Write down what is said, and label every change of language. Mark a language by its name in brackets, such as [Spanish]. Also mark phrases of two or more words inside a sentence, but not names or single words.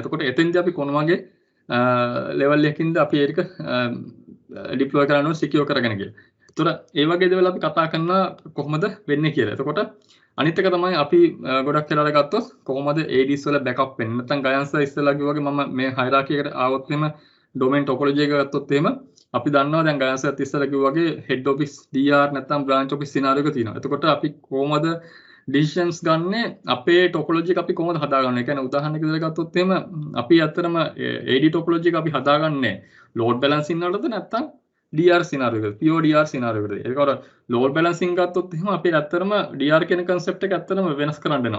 [Sinhala] එතකොට එතෙන්දී අපි කොන වගේ level එකකින්ද අපි ඒක deploy කරන්න ඕන secure කරගෙන කියලා. එතකොට ඒ වගේ දේවල් අපි කතා කරනවා කොහොමද වෙන්නේ කියලා. එතකොට අනිත් එක තමයි අපි ගොඩක් වෙලාවට ගත්තොත් කොහොමද ADs වල backup වෙන්නේ. නැත්නම් ගයන්ස් ඉස්සෙල්ලා කිව්වා වගේ මම මේ hierarchy එකට ආවොත් එහෙම [English] domain topology [Sinhala] එක ගත්තොත් එහෙම අපි දන්නවා දැන් ගයන්ස් ඉස්සෙල්ලා කිව්වා වගේ [English] head office DR [Sinhala] නැත්නම් [English] branch office scenario [Sinhala] එක තියෙනවා. එතකොට අපි කොහොමද decisions ගන්නෙ අපේ topology එක අපි කොහොමද හදාගන්නේ? ඒ කියන්නේ උදාහරණයක් විදිහට ගත්තොත් එහෙම අපි ඇත්තටම [English] AD topology [Sinhala] එක අපි හදාගන්නේ [English] load balancing [Sinhala] වලද නැත්නම් [English] DR scenario [Sinhala] එක [English] pure DR scenario [Sinhala] එකට. ඒකවල [English] load balancing [Sinhala] ගත්තොත් එහෙම අපි ඇත්තටම DR කියන concept එක ඇත්තටම වෙනස් කරන්න වෙනවා.